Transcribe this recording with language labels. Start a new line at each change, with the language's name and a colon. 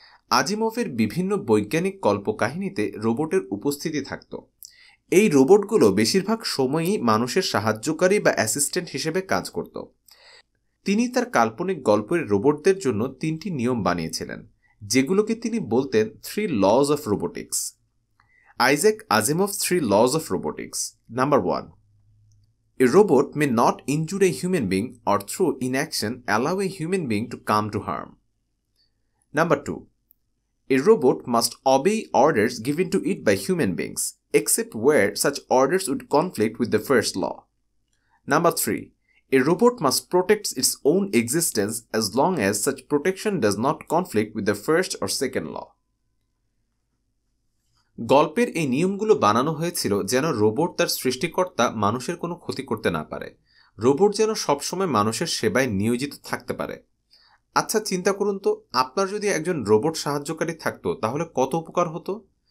Bangla: আজিমভের বিভিন্ন বৈজ্ঞানিক কল্পকাহিনীতে রোবটের উপস্থিতি থাকত। এই রোবটগুলো বেশিরভাগ সময়ই মানুষের সাহায্যকারী বা অ্যাসিস্ট্যান্ট হিসেবে কাজ করত। তিনি তার কাল্পনিক গল্পের রোবটদের জন্য 3টি নিয়ম বানিয়েছিলেন, যেগুলোকে তিনি বলতেন 3 lodge of robotics. Isaac আজিমভ 3 lodge of robotics.
English: Number 1, a robot may not injure a human being or through inaction allow a human being to come to harm. Number 2, a robot must obey orders given to it by human beings, except where such orders would conflict with the first law. Number 3, a robot must protect its own existence as long as such protection does not conflict with the first or second law.
Bangla: গল্পের এই নিয়মগুলো বানানো হয়েছিল যেন robot তার সৃষ্টিকর্তা মানুষের কোনো ক্ষতি করতে না পারে। রোবট যেন সবসময় মানুষের সেবায় নিয়োজিত থাকতে পারে। আচ্ছা, চিন্তা করুন তো, আপনার যদি একজন রোবট সাহায্যকারী থাকতো তাহলে কত উপকার হতো।